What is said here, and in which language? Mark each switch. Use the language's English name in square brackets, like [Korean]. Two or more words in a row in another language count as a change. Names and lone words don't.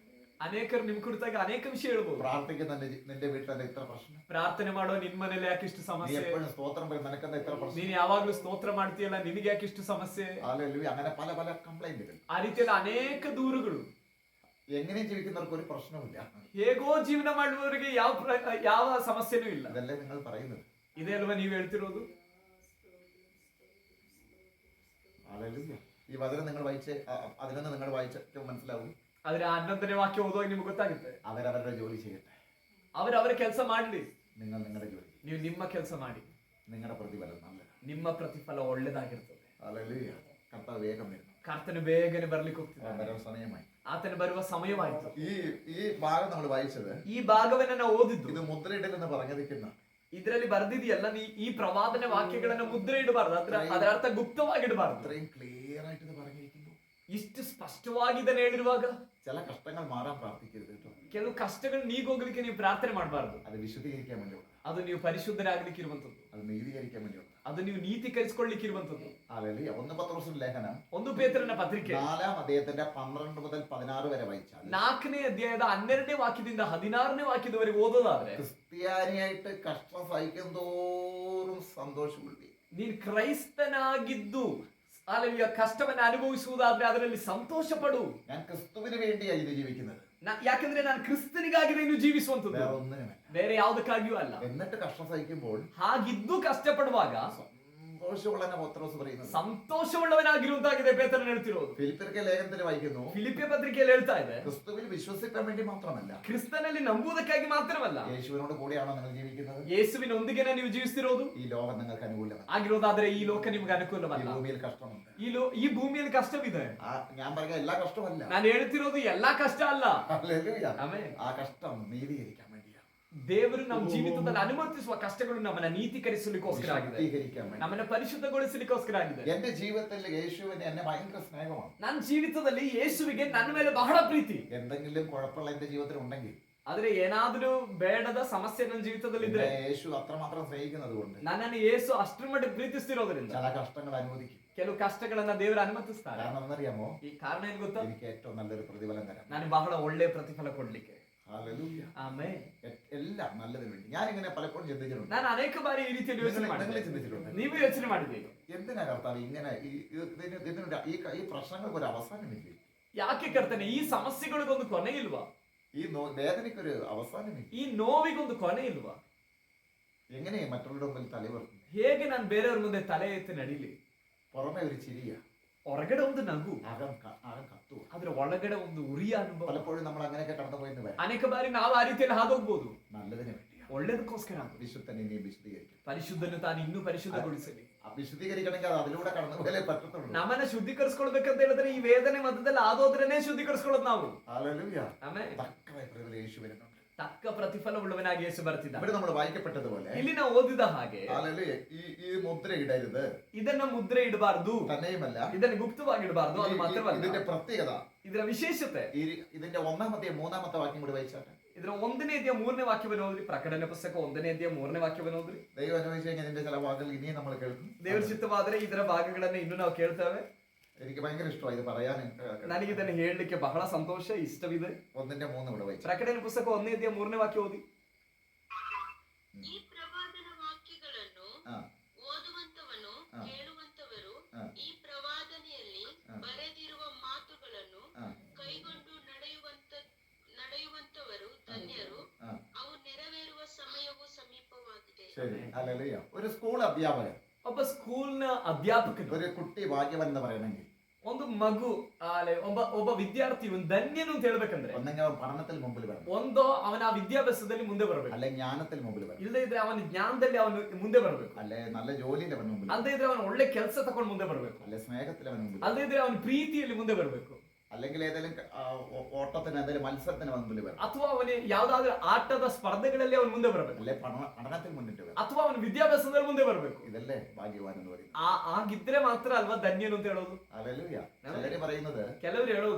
[Kannada] ಅನೇಕರು ನಿಮ್ ಕುರಿತಾಗಿ ಅನೇಕ ವಿಷಯ ಹೇಳ್ಬೋದು. [Malayalam] പ്രാർത്ഥിക്കുന്ന നിന്റെ വീട്ടിലെ ഇത്ര പ്രശ്നം, [Kannada] ಪ್ರಾರ್ಥನೆ ಮಾಡುವ ನಿನ್ ಮನೇಲಿ ಯಾಕಿಷ್ಟು [Malayalam] നീ [Kannada] ಸಮಸ್ಯೆ, [Malayalam] എപ്പോഴും സ്തോത്രം പറയും നിനക്കെന്താ ഇത്ര പ്രശ്നം. [Kannada] ನೀನ್ ಯಾವಾಗ್ಲೂ ಸ್ತೋತ್ರ ಮಾಡ್ತೀಯಲ್ಲ ನಿನಗೆ ಯಾಕಿಷ್ಟು ಸಮಸ್ಯೆ. [Malayalam] ഹല്ലേലൂയ. അങ്ങനെ പല പല കംപ്ലൈന്റുകൾ. [Kannada] ಆ ರೀತಿಯಲ್ಲಿ ಅನೇಕ ದೂರುಗಳು. [Malayalam] എങ്ങനെയും ജീവിക്കുന്നവർക്ക് ഒരു പ്രശ്നവുമില്ല. [Kannada] ಹೇಗೋ ಜೀವನ ಮಾಡುವವರಿಗೆ ಯಾವ ಸಮಸ್ಯೆನೂ ಇಲ್ಲ. [Malayalam] അതല്ലേ നിങ്ങൾ പറയുന്നത്? [Kannada] ಇದೇ ಅಲ್ವಾ ನೀವ್ ಹೇಳ್ತಿರೋದು? [Malayalam] ഹല്ലേലൂയ. ഈ വചനം നിങ്ങൾ വായിച്ച് അതിലൊന്ന് നിങ്ങൾ വായിച്ചിട്ട് മനസ്സിലാവും. [Kannada] ಆದ್ರೆ 11ನೇ ವಾಕ್ಯ ಓದುವಾಗ ನಿಮ್ಗೆ ಗೊತ್ತಾಗುತ್ತೆ. [Malayalam] അവരവരുടെ ജോലി ചെയ്യട്ടെ, [Kannada] ಅವರ ಕೆಲಸ ಮಾಡ್ಲಿ, [Malayalam] നിങ്ങൾ നിങ്ങളുടെ ജോലി, [Kannada] ನೀವು ನಿಮ್ಮ ಕೆಲಸ ಮಾಡಿ. [Malayalam] നിങ്ങളുടെ പ്രതിഫലം നല്ലതാണ്. [Kannada] ನಿಮ್ಮ ಪ್ರತಿಫಲ ಒಳ್ಳೆದಾಗಿರ್ತದೆ. [Malayalam] ഹല്ലേലൂയ. കർത്താവ് വേഗം വരുന്നു. [Kannada] ಕರ್ತನು ಬೇಗನೆ ಬರ್ಲಿಕ್ಕೆ ಹೋಗ್ತಿದ್ದಾನೆ. [Malayalam] വരാൻ സമയമായി. [Kannada] ಆತನು ಬರುವ ಸಮಯವಾಯಿತು. [Malayalam] ഈ ഭാഗം നമ്മൾ വായിച്ചത്, [Kannada] ಈ ಭಾಗವನ್ನ ನಾವು ಓದಿದ್ದು, [Malayalam] ഇത് മുദ്രയിടലെന്ന് പറഞ്ഞിരിക്കുന്ന [Kannada] ಇದರಲ್ಲಿ ಬರ್ದಿದೆಯಲ್ಲ, ನೀ ಈ ಪ್ರವಾದನ ವಾಕ್ಯಗಳನ್ನ ಮುದ್ರೆ ಇಡಬಾರ್ದು, ಅದರ ಅರ್ಥ ಗುಪ್ತವಾಗಿಡಬಾರ್ದು. [Malayalam] ഇത്രയും ക്ലിയർ ആയിട്ട് ഇത് പറഞ്ഞിരിക്കുന്നു. [Kannada] ಇಷ್ಟು ಸ್ಪಷ್ಟವಾಗಿ ಇದನ್ನ ಹೇಳಿರುವಾಗ [Malayalam] ചില കഷ്ടങ്ങൾ മാറാൻ പ്രാർത്ഥിക്കരുത് കേട്ടോ. [Kannada] ಕೆಲವು ಕಷ್ಟಗಳು ನೀಗೋಗ್ಲಿಕ್ಕೆ ನೀವು ಪ್ರಾರ್ಥನೆ ಮಾಡಬಾರ್ದು. [Malayalam] അത് വിശുദ്ധീകരിക്കാൻ വേണ്ടിയുള്ള, [Kannada] ಅದು ನೀವು ಪರಿಶುದ್ಧರಾಗ್ಲಿಕ್ಕೆ ಇರುವಂತದ್ದು, [Malayalam] അത് നീതീകരിക്കാൻ വേണ്ടിയുള്ള, [Kannada] ಅದು ನೀವು ನೀತೀಕರಿಸಿಕೊಳ್ಳಿಕ್ಕೆ ಇರುವಂತದ್ದು. [Malayalam] ഹല്ലേലൂയ. 1 പത്രോസിന്റെ ലേഖനം [Kannada] 1 ಪೇತ್ರನ ಪತ್ರಿಕೆ [Malayalam] 4-ാം അധ്യായത്തിന്റെ 12 മുതൽ 16 വരെ വായിച്ചാൽ, [Kannada] 4ನೇ ಅಧ್ಯಾಯದ 12ನೇ ವಾಕ್ಯದಿಂದ 16ನೇ ವಾಕ್ಯದವರೆಗೆ ಓದೋದಾದ್ರೆ, [Malayalam] ക്രിസ്ത്യാനിയായിട്ട് കഷ്ടം സഹിക്കും തോറും സന്തോഷമുള്ളി. [Kannada] ನೀನ್ ಕ್ರೈಸ್ತನಾಗಿದ್ದು ಅಲ್ಲಿಯ ಕಷ್ಟವನ್ನ ಅನುಭವಿಸುವುದಾದ್ರೆ ಅದರಲ್ಲಿ ಸಂತೋಷ ಪಡು. [Malayalam] ഞാൻ ക്രിസ്തുവിന് വേണ്ടിയാണ് ഇത് ജീവിക്കുന്നത്. [Kannada] ಯಾಕಂದ್ರೆ ನಾನು ಕ್ರಿಸ್ತನಿಗಾಗಿದೆ ಇನ್ನು ಜೀವಿಸುವಂತದ್ದು, [Malayalam] വേറെ ഒന്നിനുമല്ല. [Kannada] ಬೇರೆ ಯಾವುದಕ್ಕಾಗಿಯೂ ಅಲ್ಲ. [Malayalam] എന്നിട്ട് കഷ്ടം സഹിക്കുമ്പോൾ [Kannada] ಹಾಗಿದ್ದು ಕಷ್ಟಪಡುವಾಗ [Malayalam] സന്തോഷമുള്ള പത്രോസ് പറയുന്നത്, [Kannada] ಸಂತೋಷವುಳ್ಳವನಾಗಿರುವಂತಾಗಿದೆ ಪೇತ್ರನು ಹೇಳ್ತಿರೋದು. [Malayalam] ഫിലിപ്പിയർക്ക് ലേഖനത്തിൽ വായിക്കുന്നു, [Kannada] ಫಿಲಿಪ್ಪಿಯ ಪತ್ರಿಕೆಯಲ್ಲಿ ಹೇಳ್ತಾ ಇದೆ, [Malayalam] ക്രിസ്തുവിൽ വിശ്വസിക്കാൻ വേണ്ടി മാത്രമല്ല, [Kannada] ಕ್ರಿಸ್ತನಲ್ಲಿ ನಂಬುವುದಕ್ಕಾಗಿ ಮಾತ್ರವಲ್ಲ, [Malayalam] യേശുവിനോട് കൂടെയാണോ നിങ്ങൾ ജീവിക്കുന്നത്, [Kannada] ಯೇಸುವಿನೊಂದಿಗೆನೇ ನೀವು ಜೀವಿಸ್ತಿರೋದು. [Malayalam] ഈ ലോകം നിങ്ങൾക്ക് അനുകൂലമല്ല. [Kannada] ಆಗಿರೋದಾದ್ರೆ ಈ ಲೋಕ ನಿಮ್ಗೆ [Malayalam] ഈ [Kannada] ಅನುಕೂಲವಲ್ಲ. [Malayalam] ഭൂമിയിൽ കഷ്ടമുണ്ട്. [Kannada] ಈ ಭೂಮಿಯಲ್ಲಿ ಕಷ್ಟವಿದೆ. [Malayalam] ഞാൻ പറഞ്ഞ എല്ലാ കഷ്ടമല്ല, [Kannada] ನಾನು ಹೇಳ್ತಿರೋದು ಎಲ್ಲಾ ಕಷ್ಟ ಅಲ್ಲ. [Malayalam] ഹല്ലേലൂയ. [Kannada] ಆಮೆನ್. [Malayalam] ആ കഷ്ടം നീതീകരിക്കാൻ വേണ്ടിയാണ്. [Kannada] ದೇವರು ನಮ್ಮ ಜೀವಿತದಲ್ಲಿ ಅನುಮತಿಸುವ ಕಷ್ಟಗಳು ನಮ್ಮನ್ನ ನೀತೀಕರಿಸಲಿಕ್ಕೋಸ್ಕರ ಆಗಿದೆ, [Malayalam] ശുദ്ധീകരിക്കാൻ വേണ്ടി. [Kannada] ನಮ್ಮನ್ನ ಪರಿಶುದ್ಧಗೊಳಿಸಲಿಕ್ಕೋಸ್ಕರ ಆಗಿದೆ. [Malayalam] എന്റെ ജീവിതത്തിൽ യേശുവിന് എന്നെ ഭയങ്കര സ്നേഹമാണ്. [Kannada] ನನ್ನ ಜೀವಿತದಲ್ಲಿ ಯೇಸುವಿಗೆ ನನ್ನ ಮೇಲೆ ಬಹಳ ಪ್ರೀತಿ. [Malayalam] എന്തെങ്കിലും കുഴപ്പമുള്ള എന്റെ ജീവിതത്തിൽ ഉണ്ടെങ്കിൽ, [Kannada] ಆದ್ರೆ ಏನಾದ್ರೂ ಬೇಡದ ಸಮಸ್ಯೆ ನನ್ನ ಜೀವಿತದಲ್ಲಿ ಇದ್ರೆ, [Malayalam] യേശു അത്രമാത്രം സ്നേഹിക്കുന്നത് കൊണ്ട് [Kannada] ನನ್ನನ್ನು ಯೇಸು ಅಷ್ಟರ ಮಟ್ಟಿಗೆ ಪ್ರೀತಿಸ್ತಿರೋದ್ರಿಂದ [Malayalam] ചില കഷ്ടങ്ങൾ അനുവദിക്കും. [Kannada] ಕೆಲವು ಕಷ್ಟಗಳನ್ನ ದೇವರು ಅನುಮತಿಸ್ತಾರೆ. [Malayalam] കാരണം എന്നറിയാമോ, [Kannada] ಈ ಕಾರಣ ಏನ್ ಗೊತ್ತಾ? [Malayalam] എനിക്ക് ഏറ്റവും നല്ലൊരു പ്രതിഫലം തരാം. [Kannada] ನನಗೆ ಬಹಳ ಒಳ್ಳೆ ಪ್ರತಿಫಲ ಕೊಡ್ಲಿಕ್ಕೆ. [Malayalam] ഹല്ലേലൂയ. [Kannada] ಆಮೇಲೆ [Malayalam] എല്ലാം നല്ലതിന് വേണ്ടി. ഞാനിങ്ങനെ പലപ്പോഴും ചിന്തിച്ചിട്ടുണ്ട്. [Kannada] ನಾನು ಅನೇಕ ಬಾರಿ ಈ ರೀತಿಯಲ್ಲಿ ಯೋಚನೆ [Malayalam] നിങ്ങൾ [Kannada] ಮಾಡಿದ್ದೆ. [Malayalam] ചിന്തിച്ചിട്ടുണ്ട്, [Kannada] ನೀವು ಯೋಚನೆ ಮಾಡಿದ್ದೀರಿ, [Malayalam] എന്തിനാ കർത്താവ് ഇങ്ങനെ ഈ പ്രശ്നങ്ങൾക്ക് ഒരു അവസാനമില്ലേ? [Kannada] ಯಾಕೆ ಕರ್ತನೆ ಈ ಸಮಸ್ಯೆಗಳಿಗೊಂದು ಕೊನೆ ಇಲ್ವಾ? [Malayalam] ഈ വേദനയ്ക്കൊരു അവസാനമില്ല. [Kannada] ಈ ನೋವಿಗೊಂದು ಕೊನೆ ಇಲ್ವಾ? [Malayalam] എങ്ങനെ മറ്റുള്ളവരുടെ മുമ്പിൽ തലയുയർത്തും? [Kannada] ಹೇಗೆ ನಾನು ಬೇರೆಯವ್ರ ಮುಂದೆ ತಲೆ ಎತ್ತಿ ನಡೀಲಿ? [Malayalam] പുറമെ ഒരു ചിരിയ, [Kannada] ಹೊರಗಡೆ ಒಂದು ನಗು, [Malayalam] അകം കത്തുക. [Kannada] ಆದ್ರೆ ಒಳಗಡೆ ಒಂದು ಉರಿಯ ಅನುಭವ. [Malayalam] പലപ്പോഴും നമ്മൾ അങ്ങനെയൊക്കെ കടന്നു പോയെന്ന് വരാം. [Kannada] ಅನೇಕ ಬಾರಿ ನಾವು ಆ ರೀತಿಯಲ್ಲಿ ಹಾದೋಗ್ಬೋದು. [Malayalam] നല്ലതിന് വേണ്ടിയാണ്. [Kannada] ಒಳ್ಳೇದಕ್ಕೋಸ್ಕರ. [Malayalam] വിശുദ്ധൻ ഇനിയും വിശുദ്ധീകരിക്കും. [Kannada] ಪರಿಶುದ್ಧನು ತಾನು ಇನ್ನೂ ಪರಿಶುದ್ಧಗೊಳಿಸಲಿ. [Malayalam] വിശുദ്ധീകരിക്കണമെങ്കിൽ അത് അതിലൂടെ കടന്നു പോയാലേ പറ്റത്തുള്ളൂ. [Kannada] ನಮ್ಮನ್ನ ಶುದ್ಧೀಕರಿಸ್ಕೊಳ್ಬೇಕಂತ ಹೇಳಿದ್ರೆ ಈ ವೇದನೆ ಮಧ್ಯದಲ್ಲಿ ಆದೋದ್ರೇನೆ ಶುದ್ಧೀಕರಿಸ್ಕೊಳ್ಳೋದು ನಾವು. [Malayalam] ഹല്ലേലൂയ. [Kannada] ಆಮೇಲೆ [Malayalam] തക്കതായ പ്രതിഫലം യേശു വരുന്നുണ്ട്. [Kannada] ತಕ್ಕ ಪ್ರತಿಫಲವುಳ್ಳವನಾಗಿ ಯೇಸು ಬರ್ತಿದ್ದ. [Malayalam] ഇവിടെ നമ്മൾ വായിക്കപ്പെട്ടതുപോലെ, [Kannada] ಇಲ್ಲಿ ನಾವು ಓದಿದ ಹಾಗೆ, [Malayalam] ഹല്ലേലൂയ, ഈ മുദ്ര ഇടരുത്, [Kannada] ಇದನ್ನ ಮುದ್ರೆ ಇಡಬಾರ್ದು, [Malayalam] തന്നെയുമല്ല [Kannada] ಇದನ್ನ ಗುಪ್ತವಾಗಿ ಇಡಬಾರ್ದು. ಅದು ಮಾತ್ರವಲ್ಲ, [Malayalam] ഇതിന്റെ പ്രത്യേകത, [Kannada] ಇದರ ವಿಶೇಷತೆ, [Malayalam] ഇതിന്റെ ഒന്നാമത്തെ മൂന്നാമത്തെ വാക്യം കൂടി വായിച്ചാട്ടെ. [Kannada] ಇದರ 1ನೇ ಅಧ್ಯಾಯ 3ನೇ ವಾಕ್ಯವನ್ನು ಓದ್ರಿ. ಪ್ರಕಟಣೆ ಪುಸ್ತಕ 1ನೇ ಅಧ್ಯಾಯ 3ನೇ ವಾಕ್ಯವನ್ನು ಓದ್ರಿ. [Malayalam] ദൈവം അനുവദിച്ചു കഴിഞ്ഞാൽ ഇതിന്റെ ചില വാക്കുകൾ ഇനിയും നമ്മൾ കേൾക്കും. [Kannada] ದೇವರ ಚಿತ್ತವಾದರೆ ಇದರ ಭಾಗಗಳನ್ನ ಇನ್ನು ನಾವು ಕೇಳ್ತೇವೆ. [Malayalam] എനിക്ക് ഭയങ്കര ഇഷ്ടമായി ഇത് പറയാൻ. [Kannada] ನನಗೆ ಇದನ್ನು ಹೇಳಲಿಕ್ಕೆ ಬಹಳ ಸಂತೋಷ, ಇಷ್ಟವಿದೆ. [Malayalam] 1:3 ഇവിടെ വായിച്ചു. [Kannada] ಪ್ರಕಟಣೆ ಪುಸ್ತಕ 1ನೇ ಅಧ್ಯಾಯ 3ನೇ ವಾಕ್ಯ ಓದಿ. ಈ ಪ್ರವಾದನ ವಾಕ್ಯಗಳನ್ನು ಓದುವಂತವನು ಕೇಳುವಂತವರು ಈ ಪ್ರವಾದನೆಯಲ್ಲಿ ಬರೆದಿರುವ ಮಾತುಗಳನ್ನು ಕೈಗೊಂಡು ನಡೆಯುವಂತವರು ಧನ್ಯರು, ಅವು ನೆರವೇರುವ ಸಮಯವು ಸಮೀಪವಾಗಿದೆ. [Malayalam] ശരി, ഹല്ലേലൂയ. ഒരു സ്കൂൾ അധ്യാപകൻ, [Kannada] ಒಬ್ಬ ಸ್ಕೂಲ್ನ ಅಧ್ಯಾಪಕನು, [Malayalam] ഒരു കുട്ടി ഭാഗ്യവൻ എന്ന് പറയണമെങ്കിൽ, [Kannada] ಒಂದು ಮಗು ಒಬ್ಬ ವಿದ್ಯಾರ್ಥಿ ಒಂದು ಧನ್ಯನು ಅಂತ ಹೇಳ್ಬೇಕಂದ್ರೆ, [Malayalam] ഒന്നെങ്കിൽ അവൻ പഠനത്തിൽ മുമ്പിൽ വരണം, [Kannada] ಒಂದೋ ಅವನ ಆ ವಿದ್ಯಾಭ್ಯಾಸದಲ್ಲಿ ಮುಂದೆ ಬರಬೇಕು, [Malayalam] അല്ലെ ജ്ഞാനത്തിൽ മുമ്പിൽ വരണം, [Kannada] ಇಲ್ಲದೆ ಇದ್ರೆ ಅವನ ಜ್ಞಾನದಲ್ಲಿ ಅವನು ಮುಂದೆ ಬರಬೇಕು, [Malayalam] അല്ലെ നല്ല ജോലിയിൽ അവൻ മുമ്പിൽ, [Kannada] ಅಲ್ಲದೆ ಇದ್ರೆ ಅವನು ಒಳ್ಳೆ ಕೆಲಸ ತಕೊಂಡು ಮುಂದೆ ಬರಬೇಕು, [Malayalam] അല്ലെ സ്നേഹത്തിൽ അവൻ മുമ്പിൽ, [Kannada] ಅಲ್ಲದೆ ಇದ್ರೆ ಅವನ ಪ್ರೀತಿಯಲ್ಲಿ ಮುಂದೆ ಬರಬೇಕು, [Malayalam] അല്ലെങ്കിൽ ഏതെങ്കിലും ഓട്ടത്തിന് എന്തെങ്കിലും മത്സരത്തിന് അവൻ മുമ്പിൽ വരണം, [Kannada] ಅಥವಾ ಅವನು ಯಾವ್ದಾದ್ರು ಆಟದ ಸ್ಪರ್ಧೆಗಳಲ್ಲಿ ಅವನು ಮುಂದೆ ಬರಬೇಕು, [Malayalam] അല്ലെ പഠനത്തിൽ മുന്നിട്ട് വരണം. [Kannada] ಅಥವಾ ಅವನ ವಿದ್ಯಾಭ್ಯಾಸದಲ್ಲಿ ಮುಂದೆ ಬರಬೇಕು. [Malayalam] ഇതല്ലേ ഭാഗ്യവാൻ എന്ന് പറയുന്നത്. [Kannada] ಆಗಿದ್ರೆ ಮಾತ್ರ ಅಲ್ವಾ ಧನ್ಯನು ಅಂತ ಹೇಳೋದು. [Malayalam] ഹല്ലേലൂയ. ചിലര് പറയുന്നത്, [Kannada] ಕೆಲವರು ಹೇಳೋದು,